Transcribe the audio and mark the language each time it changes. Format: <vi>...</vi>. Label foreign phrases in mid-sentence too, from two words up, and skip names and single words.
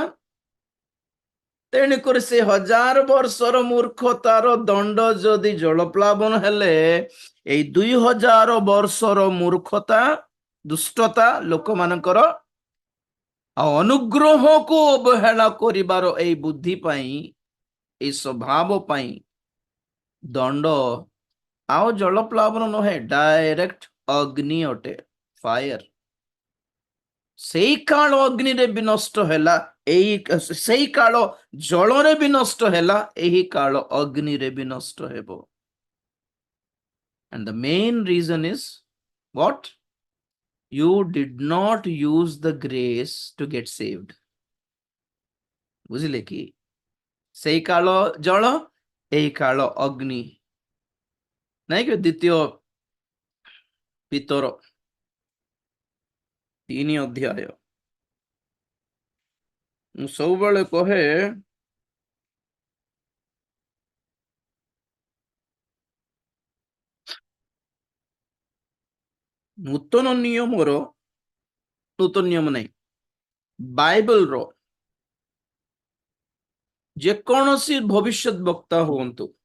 <or>ତେଣୁକରି ସେ 1000 ବର୍ଷର ମୂର୍ଖତାର ଦଣ୍ଡ ଯଦି ଜଳପ୍ଲାବନ ହେଲେ, ଏଇ 2000 ବର୍ଷର ମୂର୍ଖତା, ଦୁଷ୍ଟତା ଲୋକମାନଙ୍କର ଆଉ ଅନୁଗ୍ରହକୁ ଅବହେଳା କରିବାର ଏଇ ବୁଦ୍ଧି ପାଇଁ, ଏଇ ସ୍ୱଭାବ ପାଇଁ ଦଣ୍ଡ ଆଉ ଜଳପ୍ଲାବନ ନୁହେଁ, ଡାଇରେକ୍ଟ ଅଗ୍ନି ଅଟେ, ଫାୟାର। ସେଇ କାଳ ଅଗ୍ନିରେ ବି ନଷ୍ଟ ହେଲା, ସେଇ କାଳ ଜଳରେ ବି ନଷ୍ଟ ହେଲା, ଏହି କାଳ ଅଗ୍ନିରେ ବି ନଷ୍ଟ ହେବ।</or> <en>And the main reason is what? You did not use the grace to get saved.</en> <or>ବୁଝିଲେ କି? ସେଇ କାଳ ଜଳ, ଏହି କାଳ ଅଗ୍ନି। ନାଇଁ କି? ଦ୍ୱିତୀୟ ପିତର 3 ଅଧ୍ୟାୟ। ମୁଁ ସବୁବେଳେ କହେ, ନୂତନ ନିୟମ ନାହିଁ, ବାଇବଲର ଯେକୌଣସି ଭବିଷ୍ୟତ ବକ୍ତା ହୁଅନ୍ତୁ,</or>